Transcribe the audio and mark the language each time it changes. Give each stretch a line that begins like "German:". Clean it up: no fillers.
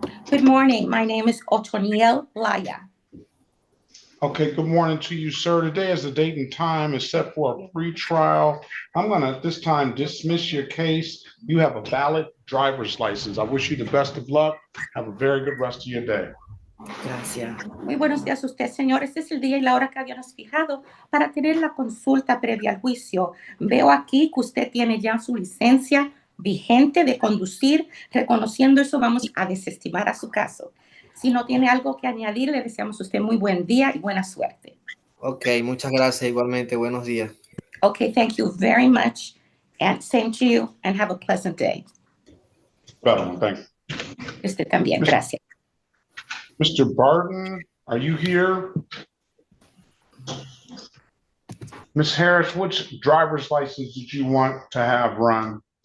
English: Good morning. My name is Otoniel Laya. Okay, good morning to you, sir. Today is the date and time is set for a pre-trial. I'm going to this time dismiss your case. You have a valid driver's license. I wish you the best of luck. Have a very good rest of your day.
Spanish: Gracias. Muy buenos días a usted, señor. Este es el día y la hora que habíamos fijado para tener la consulta previa al juicio. Veo aquí que usted tiene ya su licencia vigente de conducir. Reconociendo eso, vamos a desestimar a su caso. Si no tiene algo que añadir, le deseamos a usted muy buen día y buena suerte. Ok, muchas gracias. Igualmente, buenos días.
English: Okay, thank you very much. And same to you, and have a pleasant day. Well, thank you.
Spanish: Usted también, gracias.
English: Mr. Barton, are you here? Ms. Harris, which driver's license did you want to have run?